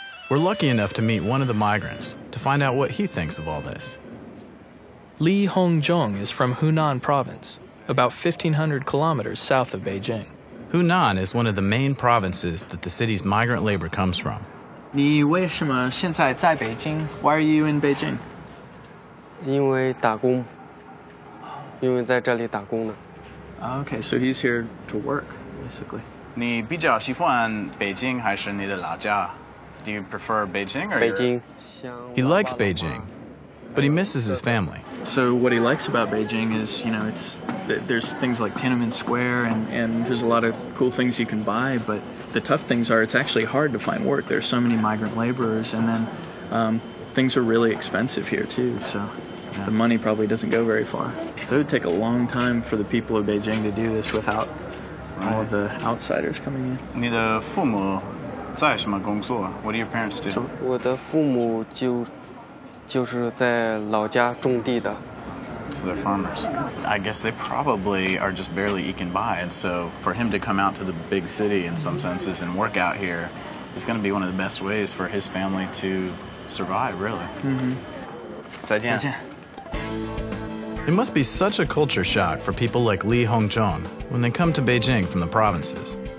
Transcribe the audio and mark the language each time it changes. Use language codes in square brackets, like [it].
[en] We're lucky enough to meet one of the migrants to find out what he thinks of all this. Li Hongzhong is from Hunan province, about 1,500 kilometers south of Beijing. Hunan is one of the main provinces that the city's migrant labor comes from. [zh] 你为什么现在在北京? [en] Why are you in Beijing? [zh] 因为打工，因为在这里打工呢。 [en] Okay, so he's here to work, basically. [zh] 你比较喜欢北京还是你的老家? [en] Do you prefer Beijing or? [zh] 北京。 [en] He likes Beijing, but he misses his family. So what he likes about Beijing is, you know, there's things like Tiananmen Square and there's a lot of cool things you can buy, but the tough things are it's actually hard to find work. There's so many migrant laborers, and then things are really expensive here too, so the money probably doesn't go very far. So it would take a long time for the people of Beijing to do this without all of the outsiders coming in. [zh] 你的父母在什么工作? [en] What do your parents do? [zh] 我的父母就是在老家种地的。 [en] So they're farmers. I guess they probably are just barely eking by, and so for him to come out to the big city in some senses and work out here is going to be one of the best ways for his family to survive, really. Mm-hmm. [zh] 再见. [en] It must be such a culture shock for people like Li Hongzhong when they come to Beijing from the provinces.